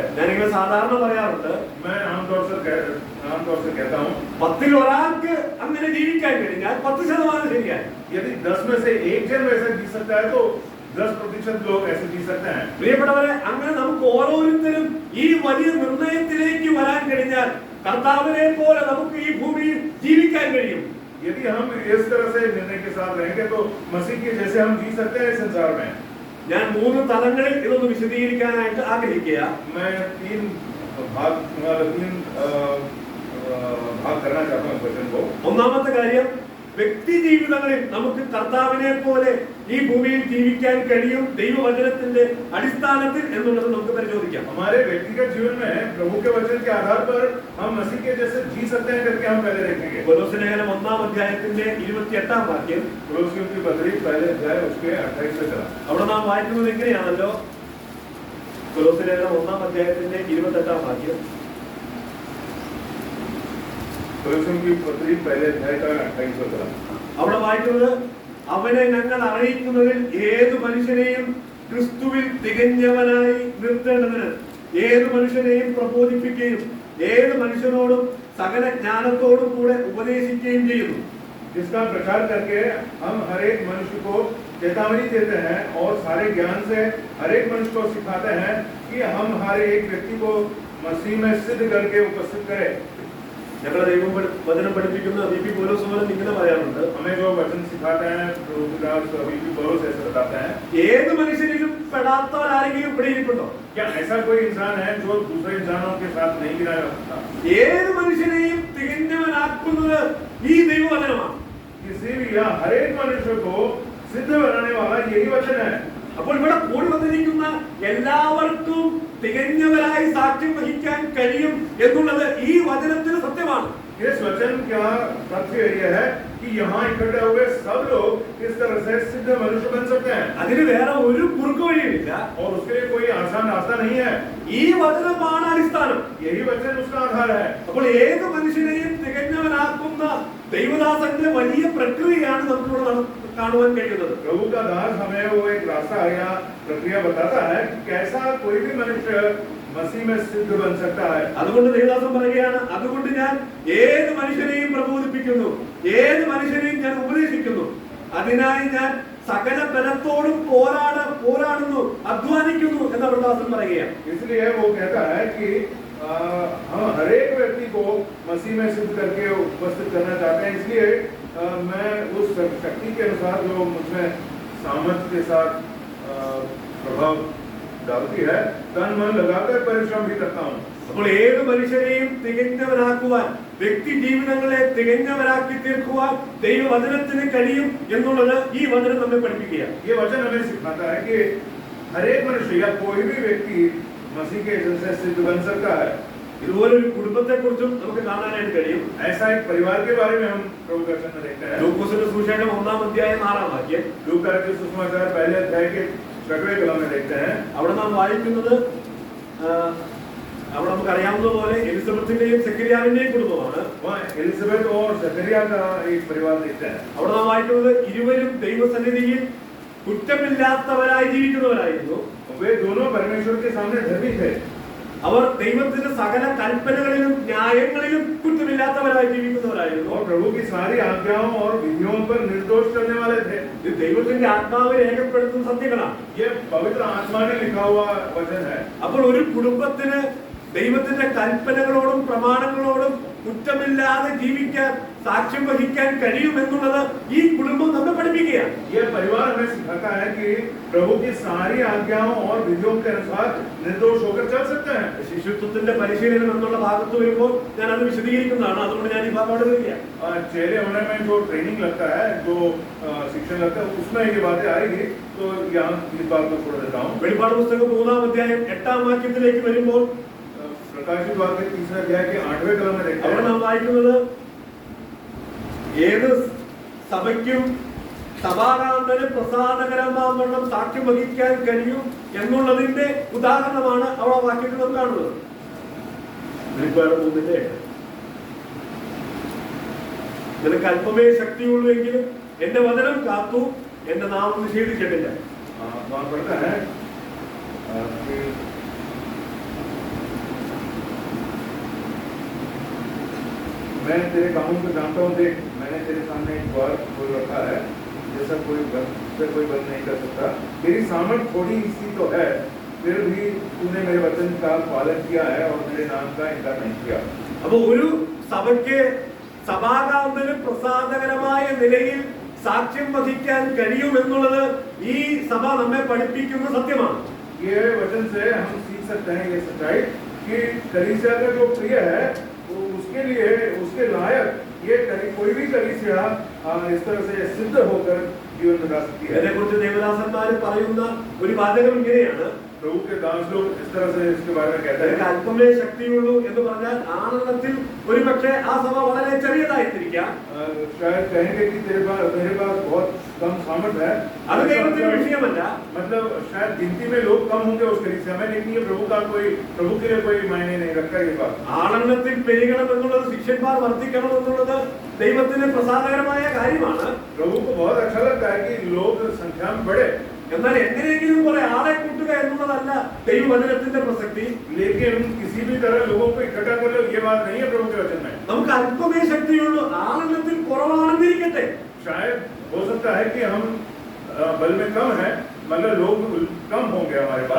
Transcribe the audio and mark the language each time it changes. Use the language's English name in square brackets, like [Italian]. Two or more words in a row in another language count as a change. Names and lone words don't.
[Malayalam] ഞാനിങ്ങനെ സാധാരണ പറയാറുണ്ട്, [Hindi] मैं आमतौर से कहता हूँ, [Malayalam] 10-ൽ ഒരാൾക്ക് അങ്ങനെ ജീവിക്കാൻ കഴിഞ്ഞാൽ 10% ശരിയായി. [Hindi] यदि 10 में से एक जन वैसा जी सकता है तो 10% लोग ऐसे जी सकते हैं. [Malayalam] പ്രിയപ്പെട്ടവരെ, അങ്ങനെ നമുക്ക് ഓരോരുത്തരും ഈ വലിയ നിർണയത്തിലേക്ക് വരാൻ കഴിഞ്ഞാൽ കർത്താവിനെ പോലെ നമുക്ക് ഈ ഭൂമിയിൽ ജീവിക്കാൻ കഴിയും. [Hindi] यदि हम इस तरह से निर्णय के साथ रहेंगे तो मसीह के जैसे हम जी सकते हैं इस संसार में. [Malayalam] ഞാൻ 3 തലങ്ങളിൽ ഇതൊന്ന് വിശദീകരിക്കാനായിട്ട് ആഗ്രഹിക്കുക. [Hindi] मैं 3 भाग करना चाहता हूँ वचन को. [Malayalam] ഒന്നാമത്തെ കാര്യം, വ്യക്തി ജീവിതങ്ങളിൽ നമുക്ക് കർത്താവിനെ പോലെ ഈ ഭൂമിയിൽ ജീവിക്കാൻ കഴിയും ദൈവവചനത്തിന്റെ അടിസ്ഥാനത്തിൽ എന്നുള്ളത് നമുക്ക് പരിശോധിക്കാം. [Hindi] हमारे व्यक्तिगत जीवन में प्रभु के वचन के आधार पर हम मसीह के जैसे जी सकते हैं करके हम पहले देखेंगे. [Malayalam] കൊലോസ്യ ലേഖനം 1-ാം അധ്യായത്തിന്റെ 28-ാം വാക്യം. [Hindi] कोलोसियों की पत्री पहले अध्याय उसके 28 से चला. [Malayalam] അവിടെ നാം വായിക്കുന്നത് എങ്ങനെയാണല്ലോ, കൊലോസ്യ ലേഖനം 1-ാം അധ്യായത്തിന്റെ 28-ാം വാക്യം. [Hindi] कोलोसियों की पत्री पहले अध्याय का 28 से चला. [Malayalam] അവിടെ വായിക്കുന്നത്, അവനെ ഞങ്ങൾ അറിയിക്കുന്നതിൽ ഏതു മനുഷ്യനെയും ക്രിസ്തുവിൽ തികഞ്ഞവനായി നിർത്തേണ്ടതിന് ഏതു മനുഷ്യനെയും പ്രബോധിപ്പിക്കുകയും ഏത് മനുഷ്യനോടും സകല ജ്ഞാനത്തോടും കൂടെ ഉപദേശിക്കുകയും ചെയ്യുന്നു. [Hindi] जिसका प्रचार करके हम हर एक मनुष्य को चेतावनी देते हैं और सारे ज्ञान से हर एक मनुष्य को सिखाते हैं कि हम हर एक व्यक्ति को मसीह में सिद्ध करके उपस्थित करें. [Malayalam] ഞങ്ങളുടെ ദൈവം വചനം പഠിപ്പിക്കുന്ന VP പൗലോസ് ഇങ്ങനെ പറയാറുണ്ട്, [Hindi] हमें जो वचन सिखाते हैं VP पौलुस ऐसे बताते हैं. [Malayalam] ഏത് മനുഷ്യരിലും പെടാത്തവരാരെങ്കിലും ഇവിടെ ഇരിപ്പുണ്ടോ? [Hindi] क्या ऐसा कोई इंसान है जो दूसरे इंसानों के साथ नहीं गिराया जाता? [Malayalam] ഏത് മനുഷ്യനെയും തികഞ്ഞവനാക്കുന്നത് ഈ ദൈവവചനമാണ്. [Hindi] किसी भी या हर एक मनुष्य को सिद्ध बनाने वाला यही वचन है. [Malayalam] അപ്പോൾ ഇവിടെ കൂടി വന്നിരിക്കുന്ന എല്ലാവർക്കും തികഞ്ഞവരായി സാക്ഷ്യം വഹിക്കാൻ കഴിയും എന്നുള്ളത് ഈ വചനത്തിന് സത്യമാണ്. [Hindi] इस वचन का तथ्य यह है कि यहाँ इकट्ठे हुए सब लोग इस तरह से सिद्ध मनुष्य बन सकते हैं. [Malayalam] അതിന് വേറെ ഒരു കുറുക്കു വഴിയുമില്ല. [Hindi] और उसके लिए कोई आसान रास्ता नहीं है. [Malayalam] ഈ വചനമാണ് അടിസ്ഥാനം. [Hindi] यही वचन उसका आधार है. [Malayalam] അപ്പോൾ ഏത് മനുഷ്യനെയും തികഞ്ഞവനാക്കുന്ന ദൈവദാസന്റെ വലിയ പ്രക്രിയയാണ് നമുക്കിവിടെ കാണുവാൻ കഴിയുന്നത്. [Hindi] प्रभु का दास हमें वो एक रास्ता या प्रक्रिया बताता है कि कैसा कोई भी मनुष्य मसीह में सिद्ध बन सकता है. [Malayalam] അതുകൊണ്ട് ദൈവദാസൻ പറയുകയാണ്, അതുകൊണ്ട് ഞാൻ ഏത് മനുഷ്യനെയും പ്രബോധിപ്പിക്കുന്നു, ഏത് മനുഷ്യനെയും ഞാൻ ഉപദേശിക്കുന്നു, അതിനായി ഞാൻ സകല ബലത്തോടും പോരാടുന്നു, അധ്വാനിക്കുന്നു എന്ന് ദൈവദാസൻ പറയുകയാണ്. [Hindi] इसलिए वो कहता है कि हम हर एक व्यक्ति को मसीह में सिद्ध करके उपस्थित करना चाहते हैं. इसलिए मैं उस शक्ति के अनुसार जो मुझमें सामर्थ्य के साथ प्रभाव डालती है, तन मन लगाकर परिश्रम भी करता हूँ. [Malayalam] അപ്പോൾ ഏത് മനുഷ്യരെയും തികഞ്ഞവരാക്കുവാൻ, വ്യക്തി ജീവിതങ്ങളെ തികഞ്ഞവരാക്കി തീർക്കുവാൻ ദൈവവചനത്തിന് കഴിയും എന്നുള്ളത് ഈ വചനം നമ്മെ പഠിപ്പിക്കുകയാണ്. [Hindi] ये वचन हमें सिखाता है कि हर एक मनुष्य या कोई भी व्यक्ति मसीह के जैसे सिद्ध बन सकता है. [Malayalam] ഇതുപോലൊരു കുടുംബത്തെ കുറിച്ചും നമുക്ക് കാണാനായിട്ട് കഴിയും. [Hindi] ऐसा एक परिवार के बारे में हम प्रभु का वचन में देखते हैं. [Malayalam] ലൂക്കോസിന്റെ സുവിശേഷം 1-ാം-അധ്യായം 6-ാം വാക്യം. [Hindi] लूका के सुसमाचार पहले अध्याय के 6वें कलम में देखते हैं. [Malayalam] അവിടെ നാം വായിക്കുന്നത് അവിടെ നമുക്ക് അറിയാവുന്ന പോലെ എലിസബത്തിന്റെയും സെക്കരിയാവിന്റെയും കുടുംബമാണ്. [Hindi] वहाँ एलिजाबेथ और जकरिया का एक परिवार देखते हैं. [Malayalam] അവിടെ നാം വായിക്കുന്നത് ഇരുവരും ദൈവസന്നിധിയിൽ കുറ്റമില്ലാത്തവരായി ജീവിക്കുന്നവരായിരുന്നു. [Hindi] वे दोनों परमेश्वर के सामने धर्मी थे. [Malayalam] അവർ ദൈവത്തിന്റെ സകല കൽപ്പനകളിലും ന്യായങ്ങളിലും കുറ്റമില്ലാത്തവരായി ജീവിക്കുന്നവരായിരുന്നു. [Hindi] और प्रभु की सारी आज्ञाओं और विधियों पर निर्दोष करने वाले थे. [Malayalam] ഇത് ദൈവത്തിന്റെ ആത്മാവ് രേഖപ്പെടുത്തുന്ന സത്യങ്ങളാണ്. [Hindi] ये पवित्र आत्मा ने लिखा हुआ वचन है. [Malayalam] അപ്പോൾ ഒരു കുടുംബത്തിന് ദൈവത്തിന്റെ കൽപ്പനകളോടും പ്രമാണങ്ങളോടും കുറ്റമില്ലാതെ ജീവിക്കാൻ, സാക്ഷ്യം വഹിക്കാൻ കഴിയുമെന്നുള്ളത് ഈ കുടുംബം നമ്മെ പഠിപ്പിക്കുകയാണ്. [Hindi] ये परिवार हमें सिखाता है कि प्रभु की सारी आज्ञाओं और विधियों के अनुसार निर्दोष होकर चल सकते हैं. [Malayalam] ശിശുത്വത്തിന്റെ പരിശീലനം എന്നുള്ള ഭാഗത്ത് വരുമ്പോൾ ഞാൻ അത് വിശദീകരിക്കുന്നതാണ്. അതുകൊണ്ട് ഞാൻ ഈ ഭാഗത്തോട് വരികയാണ്. [Hindi] चेले होने में जो ट्रेनिंग लगता है, जो शिक्षण लगता है, उसमें ये बातें आएगी. तो यहाँ इस बात को छोड़ देता हूँ. [Malayalam] വെളിപ്പാട് പുസ്തകം 3-ാം-അധ്യായം 8-ാം വാക്യത്തിലേക്ക് വരുമ്പോൾ [Hindi] प्रकाशित वाक्य 3 अध्याय के 8वें कलम में देखते [Malayalam] അവിടെ [Hindi] हैं. [Malayalam] നാം വായിക്കുന്നത് ഏത് സഭയ്ക്കും സഭാകാന്തന് പ്രസാദകരമാവണ്ണം സാക്ഷ്യം വഹിക്കാൻ കഴിയും എന്നുള്ളതിന്റെ ഉദാഹരണമാണ് അവിടെ ആ വാക്യത്തിൽ നാം കാണുന്നത്. വെളിപ്പാട് 3-ന്റെ 8. നിനക്ക് അല്പമേ ശക്തിയുള്ളൂ എങ്കിലും എന്റെ വചനം കാത്തു, എന്റെ നാമം നിഷേധിച്ചിട്ടില്ല. [Hindi] वहाँ पढ़ता है कि मैं तेरे कामों को जानता हूँ. देख, मैंने तेरे सामने एक द्वार खोल रखा है, जैसा कोई बंद नहीं कर सकता. तेरी सामर्थ थोड़ी सी तो है, फिर भी तूने मेरे वचन का पालन किया है और मेरे नाम का इनकार नहीं किया. [Malayalam] അപ്പൊ ഒരു സഭയ്ക്ക് സഭാകാന്തന് പ്രസാദകരമായ നിലയിൽ സാക്ഷ്യം വഹിക്കാൻ കഴിയുമെന്നുള്ളത് ഈ സഭ നമ്മെ പഠിപ്പിക്കുന്ന സത്യമാണ്. [Hindi] ये वचन से हम सीख सकते हैं ये सच्चाई कि कलीसिया का जो प्रिय है, वो उसके लिए, उसके लायक ये कोई भी कलीसिया इस तरह से सिद्ध होकर जीवन बिता सकती है. [Malayalam] ഇതിനെക്കുറിച്ച് ദേവദാസന്മാർ പറയുന്ന ഒരു വാചകം ഇങ്ങനെയാണ്. [Hindi] प्रभु के दास लोग इस तरह से इसके बारे में कहते [Malayalam] നിനക്ക് [Hindi] हैं. [Malayalam] അല്പമേ ശക്തിയുള്ളൂ എന്ന് പറഞ്ഞാൽ ആണെന്നത്തിൽ ഒരു പക്ഷേ ആ സഭ വളരെ ചെറിയതായിരിക്കാം. [Hindi] शायद कहेंगे कि मेरे पास बहुत कम सामर्थ्य है. [Malayalam] അത് ദൈവത്തിന്റെ വിഷയമല്ല. [Hindi] मतलब शायद गिनती में लोग कम होंगे उस कलीसिया में, लेकिन ये प्रभु के लिए कोई मायने नहीं रखता. ये बात [Malayalam] ആണെന്നത്തിൽ പെരുകണം എന്നുള്ളത്, ശിഷ്യന്മാർ വർദ്ധിക്കണം എന്നുള്ളത് ദൈവത്തിന് പ്രസാദകരമായ കാര്യമാണ്. [Hindi] प्रभु को बहुत अच्छा लगता है कि लोग संख्या में बढ़े. [Malayalam] എന്നാൽ എങ്ങനെയെങ്കിലും കുറെ ആളെ കൂട്ടുക എന്നുള്ളതല്ല ദൈവവചനത്തിന്റെ പ്രസക്തി. [Hindi] लेकिन किसी भी तरह लोगों को इकट्ठा कर लो, ये बात नहीं है प्रभु के वचन में. [Malayalam] നമുക്ക് അല്പമേ ശക്തിയുള്ളൂ, ആണെന്നത്തിൽ കുറവാണെന്നിരിക്കട്ടെ. [Hindi] शायद हो सकता है कि हम बल में कम है, मतलब लोग कम होंगे हमारे पास.